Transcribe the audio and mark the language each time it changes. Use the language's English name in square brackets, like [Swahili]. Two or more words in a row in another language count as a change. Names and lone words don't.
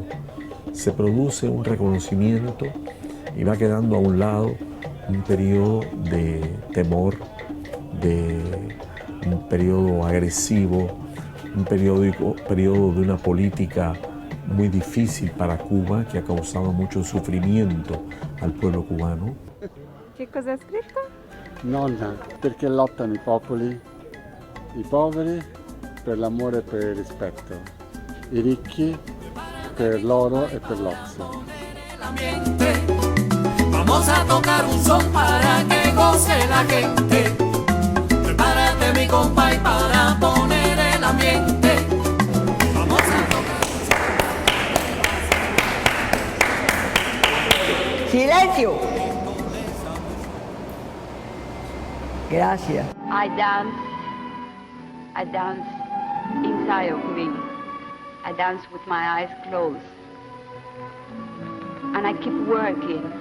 [Spanish] Se produce un reconocimiento y va quedando a un lado un periodo de temor, un periodo agresivo, un periodo de una política muy difícil para Cuba [Italian] che ha causato [Spanish] mucho sufrimiento al pueblo cubano. [Italian] Che cosa ha scritto? Nonna, perché lottano i popoli, i poveri per l'amore e per il rispetto, i ricchi per l'oro e per l'ozio. [Spanish] Vamos a tocar un son para que goce la gente. Prepárate mi compa y para poner el ambiente. Vamos a tocar. Silencio. Gracias. [English] I dance inside of me. I dance with my eyes closed. And I keep working.